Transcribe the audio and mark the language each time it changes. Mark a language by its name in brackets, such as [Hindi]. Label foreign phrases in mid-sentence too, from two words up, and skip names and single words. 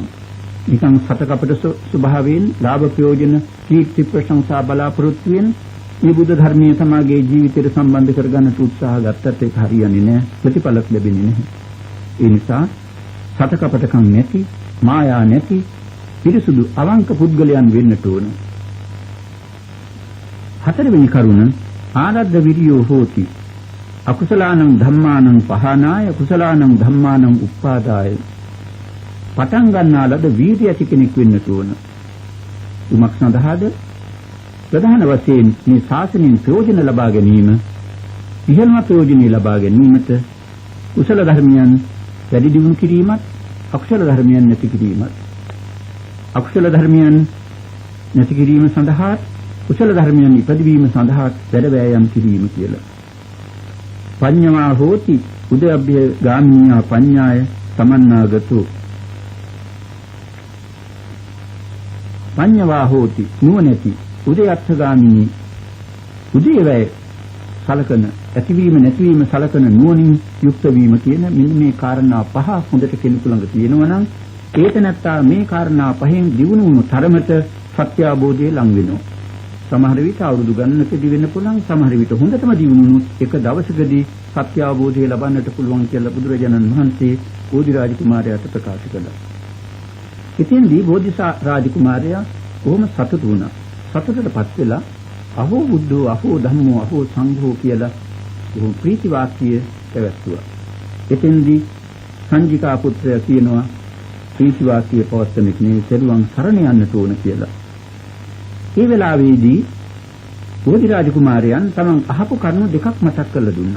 [Sinhala] නිකන් සත කපට ස්වභාවයෙන් ලාභ ප්‍රයෝජන, කීර්ති ප්‍රශංසා බලාපොරොත්තු වෙන මේ බුද්ධ ධර්මයේ සමාගයේ ජීවිතයට සම්බන්ධ කරගන්නට උත්සාහ ගත්තත් ඒක හරියන්නේ නැහැ. ප්‍රතිඵලක් ලැබෙන්නේ නැහැ. ඒ නිසා සත කපටකම් නැති, මායා නැති, පිරිසුදු අවංක පුද්ගලයන් වෙන්නට ඕන. හතරවෙනි කරුණ [Pali] ආරද්ධ විරියෝ හෝති. අකුසලානං ධම්මානං පහනාය කුසලානං ධම්මානං උප්පාදාය. [Sinhala] පටන් ගන්නා ලද වීර්ය ඇති කෙනෙක් වෙන්නට ඕන. උමක් සඳහාද? ප්‍රධාන වශයෙන් මේ ශාසනයෙන් ප්‍රයෝජන ලබා ගැනීම, ඉහළම ප්‍රයෝජනෙ ලබා ගැනීමට කුසල ධර්මයන් වැඩි දියුණු කිරීමත්, අකුසල ධර්මයන් නැති කිරීමත්. අකුසල ධර්මයන් නැති කිරීම සඳහා කුසල ධර්මයන් ඉපදවීම සඳහා වැඩ වෑයම් කිරීම කියලා. [Pali] පඤ්ඤා හෝති උදයබ්බේ ගාමිනියා පඤ්ඤාය සමන්නාගතෝ. පඤ්ඤා හෝති නුවණැති උදයත්ථගාමිනී. [Sinhala] උදේවැය සලකන, ඇතිවීම නැතිවීම සලකන නුවණින් යුක්ත වීම කියන මෙන්න මේ කාරණා පහ හොඳට කෙනෙකු ළඟ තියෙනවා නම් ඒක නැත්තා මේ කාරණා පහෙන් දිනු වුණු තරමට සත්‍ය අවබෝධය ලං වෙනවා. සමහර විට අවුරුදු ගණනකදී වෙන්න පුළුවන්, සමහර විට හොඳටම දිනුනොත් එක දවසකදී සත්‍ය අවබෝධය ලබන්නට පුළුවන් කියලා බුදුරජාණන් වහන්සේ බෝධි රාජකුමාරයාට ප්‍රකාශ කළා. ඉතින්දී බෝධි රාජකුමාරයා කොහොම සතුටු වුණා. සතුටටපත් වෙලා [Pali] අහෝ බුද්ධෝ, අහෝ ධම්මෝ, අහෝ සංඝෝ [Sinhala] කියලා බොහොම ප්‍රීති වාක්‍ය පැවැත්තුවා. එතෙන්දී සංජිකා පුත්‍රයා කියනවා ප්‍රීති වාක්‍ය පවත්වන්නේ මේ සරුවන් සරණ යන්නට ඕන කියලා. ඒ වෙලාවේදී බෝධි රාජකුමාරයන් තමන් අහපු කරුණු දෙකක් මතක් කරලා දුන්නා.